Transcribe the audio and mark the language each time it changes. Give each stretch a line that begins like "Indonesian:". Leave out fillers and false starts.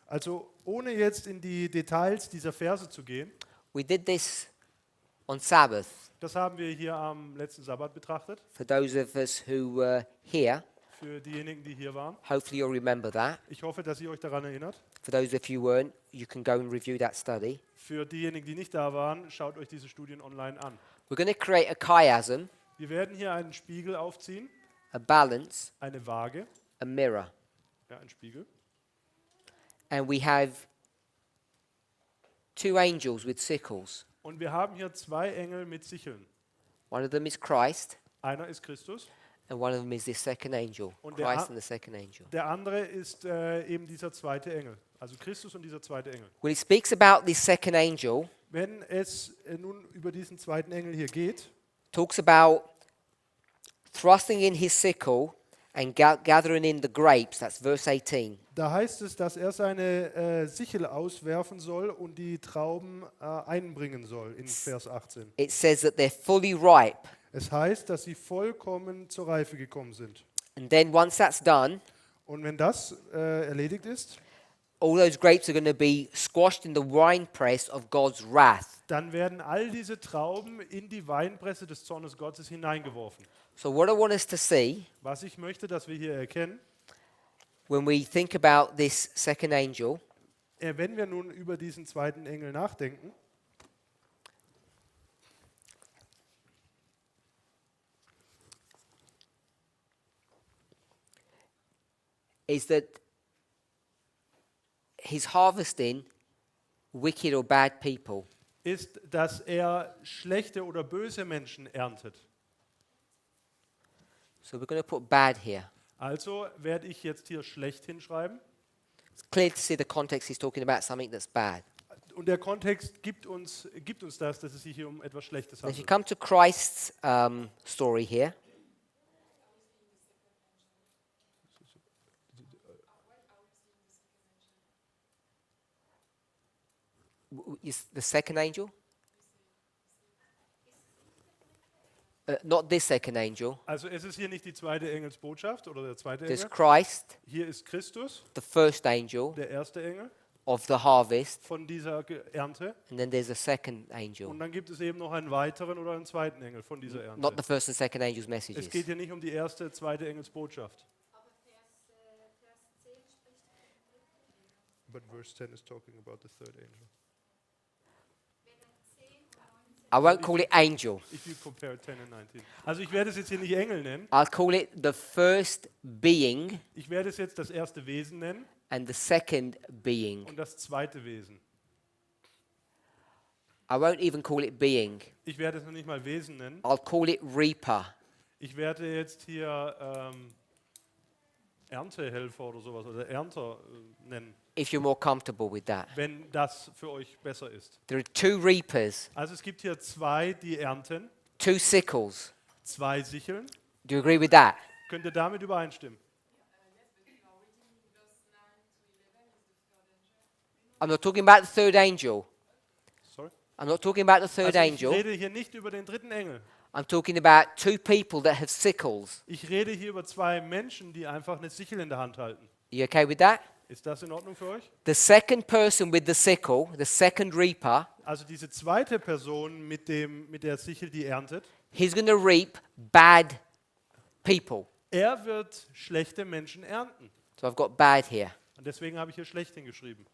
German: Also ohne jetzt in die Details dieser Verse zu gehen,
English: we did this on Sabbath.
German: das haben wir hier am letzten Sabbat betrachtet.
English: For those of us who were here,
German: für diejenigen, die hier waren.
English: Hopefully you'll remember that.
German: Ich hoffe, dass ihr euch daran erinnert.
English: For those of you who weren't, you can go and review that study.
German: Für diejenigen, die nicht da waren, schaut euch diese Studien online an.
English: We're going to create a chiasm,
German: Wir werden hier einen Spiegel aufziehen,
English: a balance,
German: eine Waage,
English: a mirror.
German: ja, ein Spiegel.
English: And we have two angels with sickles.
German: Und wir haben hier zwei Engel mit Sicheln.
English: One of them is Christ,
German: Einer ist Christus,
English: and one of them is this second angel.
German: Und der
English: Christ a- and the second angel.
German: der andere ist eben dieser zweite Engel. Also Christus und dieser zweite Engel.
English: When it speaks about this second angel,
German: Wenn es nun über diesen zweiten Engel hier geht,
English: talks about thrusting in his sickle and gathering in the grapes. That's verse 18.
German: da heißt es, dass er seine Sichel auswerfen soll und die Trauben einbringen soll in Vers 18.
English: It says that they're fully ripe.
German: Es heißt, dass sie vollkommen zur Reife gekommen sind.
English: And then once that's done,
German: Und wenn das erledigt ist,
English: all those grapes are going to be squashed in the winepress of God's wrath.
German: dann werden all diese Trauben in die Weinpresse des Zornes Gottes hineingeworfen.
English: So what I want us to see
German: Was ich möchte, dass wir hier erkennen,
English: when we think about this second angel
German: wenn wir nun über diesen zweiten Engel nachdenken,
English: is that he's harvesting wicked or bad people.
German: ist, dass er schlechte oder böse Menschen erntet.
English: So we're going to put bad here.
German: Also werde ich jetzt hier schlecht hinschreiben.
English: It's clear to see the context he's talking about something that's bad.
German: Und der Kontext gibt uns das, dass es sich hier um etwas Schlechtes
English: And if you
German: handelt.
English: come to Christ's story here, is the second angel? Not this second angel.
German: Also es ist hier nicht die zweite Engelsbotschaft oder der zweite
English: There's
German: Engel.
English: Christ,
German: Hier ist Christus,
English: the first angel
German: der erste Engel
English: of the harvest,
German: von dieser Ernte.
English: and then there's a second angel.
German: Und dann gibt es eben noch einen weiteren oder einen zweiten Engel von dieser
English: Not
German: Ernte.
English: the first and second angel's
German: Es
English: messages.
German: geht hier nicht um die erste, zweite Engelsbotschaft. Aber Vers 10 spricht von dem dritten Engel.
English: But verse 10 is talking about the third angel.
German: Wenn er 10 und 19
English: I won't call it angel. If you compare 10 and 19.
German: Also ich werde es jetzt hier nicht Engel nennen.
English: I'll call it the first being
German: Ich werde es jetzt das erste Wesen nennen
English: and the second being.
German: und das zweite Wesen.
English: I won't even call it being.
German: Ich werde es noch nicht mal Wesen nennen.
English: I'll call it reaper.
German: Ich werde jetzt hier Erntehelfer oder sowas oder Ernter nennen,
English: If you're more comfortable with that.
German: wenn das für euch besser ist.
English: There are two reapers,
German: Also es gibt hier zwei, die ernten,
English: two sickles.
German: zwei Sicheln.
English: Do you agree with that?
German: Könnt ihr damit übereinstimmen?
English: I'm not talking about the third angel. Sorry? I'm not talking about the third
German: Also ich
English: angel.
German: rede hier nicht über den dritten Engel.
English: I'm talking about two people that have sickles.
German: Ich rede hier über zwei Menschen, die einfach eine Sichel in der Hand halten.
English: You okay with that?
German: Ist das in Ordnung für euch?
English: The second person with the sickle, the second reaper,
German: Also diese zweite Person mit der Sichel, die erntet,
English: he's going to reap bad people.
German: er wird schlechte Menschen ernten.
English: So I've got bad here.
German: Und deswegen habe ich hier schlecht hingeschrieben.